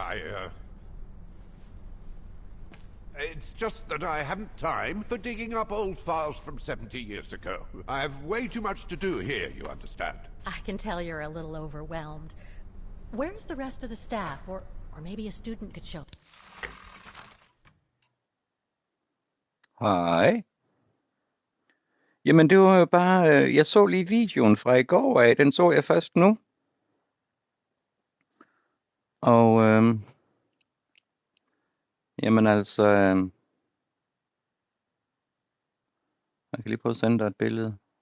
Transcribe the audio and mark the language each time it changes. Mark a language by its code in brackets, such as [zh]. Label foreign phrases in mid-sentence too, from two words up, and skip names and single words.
[en] It's just that I haven't time for digging up old files from 70 years ago. I have way too much to do here, you understand. I can tell you're a little overwhelmed. Where's the rest of the staff? Or maybe a student could show. [da] Hej. Jamen, det var jo bare... Jeg så lige videoen fra i går af. Den så jeg først nu. Og Jamen altså, jeg kan lige prøve at sende dig et billede.